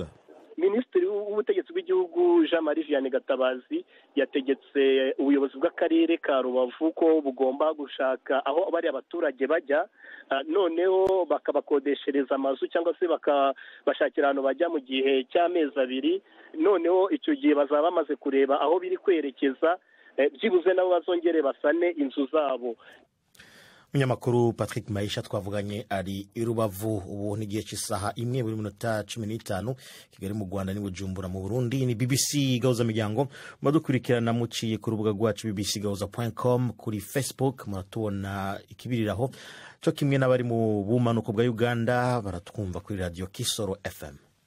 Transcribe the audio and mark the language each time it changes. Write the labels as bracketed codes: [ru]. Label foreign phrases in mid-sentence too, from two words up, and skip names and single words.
[rw] Minisitiri w'ubutegetsi bw'igihugu Jean Marie Vianney Gatabazi yategetse ubuyobozi bw'akarere ka Rubavu ko bugomba gushaka aho bari abaturage bajya, noneho bakabakodeshereza amazu cyangwa se bakabashakira ahantu bajya mu gihe cy'amezi 2. Noneho icyo gihe bazaba bamaze kureba aho biri kwerekeza, byibuze nabo bazongere basane inzu zabo. Munyamakuru Patrick Maisha twavuganye ari i Rubavu. Ubu ni gihe cy'isaha 1:15 Kigali mu Rwanda ni Bujumbura mu Burundi. Ni BBC Gahuza Miryango, mudukurikirana muciye ku rubuga rwacu bbcgahuza.com, kuri Facebook muratubona ikibiriraho, cyo kimwe n'abari mu bumanuko bwa Uganda baratwumva kuri Radio Kisoro FM.